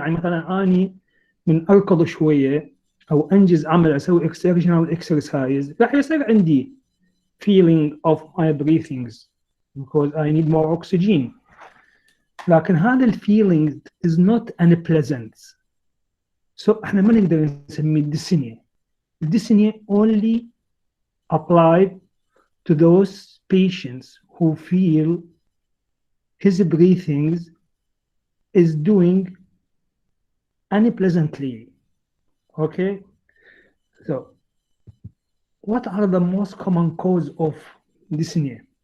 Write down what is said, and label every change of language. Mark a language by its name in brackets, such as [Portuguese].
[Arabic] يعني مثلا أني من أركض شوية أو أنجز عمل أسوي [English] exertional exercise [Arabic] راح يصير عندي [English] feeling of my breathings because I need more oxygen. [Arabic] لكن هذا [English] الفيلينج is not unpleasant. [Arabic] So احنا ما نقدر نسميه dyspnea. [English] Dyspnea only applied to those patients who feel his breathing is doing unpleasantly. Okay? So what are the most common cause of dyspnea?